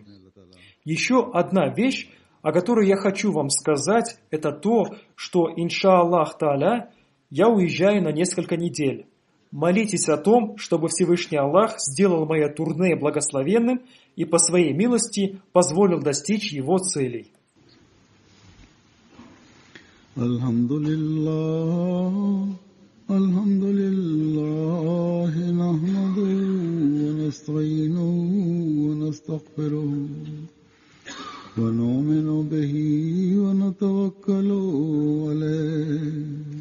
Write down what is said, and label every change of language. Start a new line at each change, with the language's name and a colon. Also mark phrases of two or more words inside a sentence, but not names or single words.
Russian: Еще одна вещь, о которой я хочу вам сказать, это то, что,
Arabic: إن شاء الله تعالى,
Russian: я уезжаю на несколько недель. Молитесь о том, чтобы Всевышний Аллах сделал мое турне благословенным и по своей милости позволил достичь его целей.
Arabic: الحمد لله نحمده ونستعينه ونستغفره ونؤمن به ونتوكل عليه.